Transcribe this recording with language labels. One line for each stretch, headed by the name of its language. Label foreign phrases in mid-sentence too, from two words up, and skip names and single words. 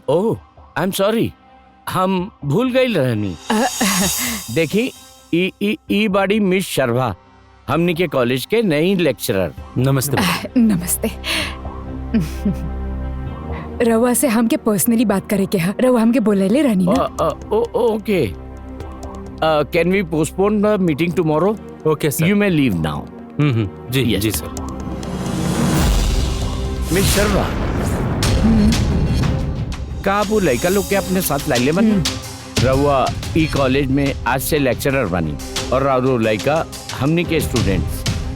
Bhojpuri: ओह,
English: I am sorry,
Bhojpuri: हम भूल गई रहनी। देखी, ई बाड़ी मिस शर्भा, हमनी के कॉलेज के नई लेक्चरर। नमस्ते। नमस्ते। रवा से हमके पर्सनली बात करे के है। रवा हमके बोलेले रहनी ना।
English: Okay, can we postpone the meeting tomorrow? Okay sir, You may leave now.
Bhojpuri: जी
English: Yes.
Bhojpuri: जी सर। मिस शर्मा, का आप वो लड़का लोग के अपने साथ लाई ले बनी? रउआ ई कॉलेज में आज से लेक्चरर बनी और राउरो लड़का हमनी के स्टूडेंट्स।